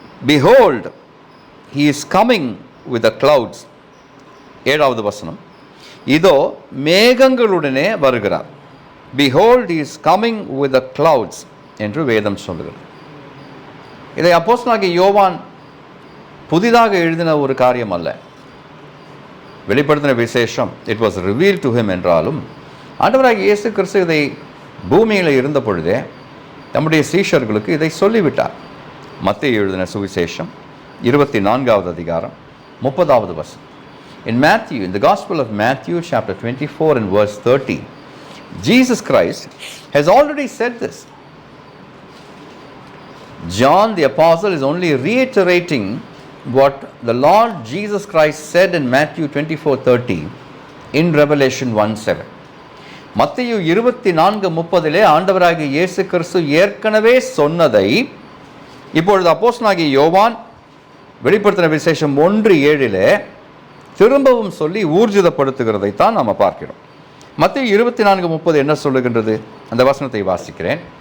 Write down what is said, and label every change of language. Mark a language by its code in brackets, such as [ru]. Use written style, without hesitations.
[en] Behold, he is coming with the clouds. [ta] 7வது வசனம், இதோ மேகங்களுடனே வருகிறார். [en] Behold, he is coming with the clouds [ta] என்று வேதம் சொல்லுகிறது. இதை அப்போஸ்தலனாகிய யோவான் புதிதாக எழுதின ஒரு காரியம் அல்ல, வெளிப்படுத்தின விசேஷம். [en] it was revealed to him [ta] என்றாலும் ஆண்டவராகிய இயேசு கிறிஸ்து இதை பூமியில் இருந்த பொழுதே நம்முடைய சீஷர்களுக்கு இதை சொல்லிவிட்டார். மத்தேயு எழுதின சுவிசேஷம் 24வது அதிகாரம் 30வது வசனம். [en] In Matthew, in the Gospel of Matthew, chapter 24 and verse 30, Jesus Christ has already said this. John the Apostle is only reiterating what the Lord Jesus Christ said in Matthew 24:30 in Revelation 1:7. [ta] மத்தேயு 24:30 ஆண்டவராகிய இயேசு கிறிஸ்து ஏற்கனவே சொன்னதை இப்பொழுது அப்போஸ்தலனாகிய யோவான் வெளிப்படுத்தின விசேஷம் 1:7 திரும்பவும் சொல்லி ஊர்ஜிதப்படுத்துகிறதைத்தான் நாம் பார்க்கிறோம். மத்தேயு 24:30 என்ன சொல்லுகின்றது? அந்த வசனத்தை வாசிக்கிறேன்.